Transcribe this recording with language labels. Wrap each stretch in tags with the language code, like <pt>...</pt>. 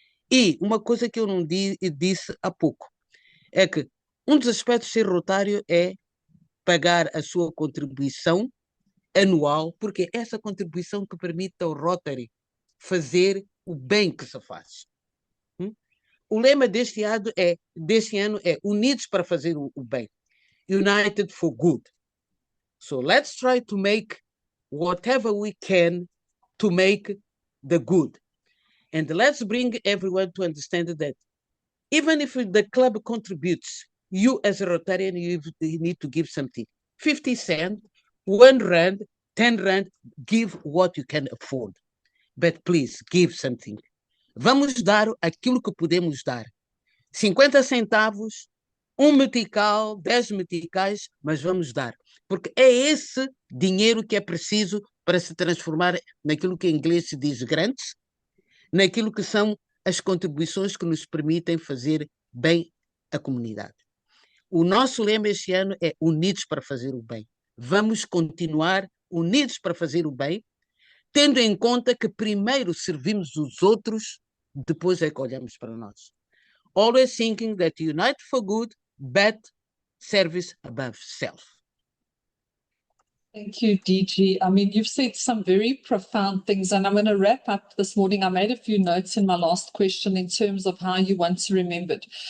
<pt>E uma coisa que eu não disse há pouco, é que um dos aspectos de ser rotário é pagar a sua contribuição anual, porque é essa contribuição que permite ao Rotary fazer o bem que se faz. O lema deste ano é Unidos para fazer o bem.</pt> <en>United for good. So let's try to make whatever we can to make the good. And let's bring everyone to understand that even if the club contributes, you as a Rotarian, you need to give something. 50 cents, 1 rand, 10 rand, give what you can afford. But please, give something.</en> <pt>Vamos dar aquilo que podemos dar. 50 centavos, 1 metical, 10 meticais, mas vamos dar. Porque é esse dinheiro que é preciso para se transformar naquilo que em inglês se diz grants, naquilo que são as contribuições que nos permitem fazer bem à comunidade. O nosso lema este ano é Unidos para fazer o bem. Vamos continuar unidos para fazer o bem, tendo em conta que primeiro servimos os outros, depois é que olhamos para nós.</pt> <en>Always thinking that unite for good, but service above self. Thank you, DG. I mean, you've said some very profound things, and I'm going to wrap up this morning. I made a few notes in my last question in terms of how you want to remember it.</en>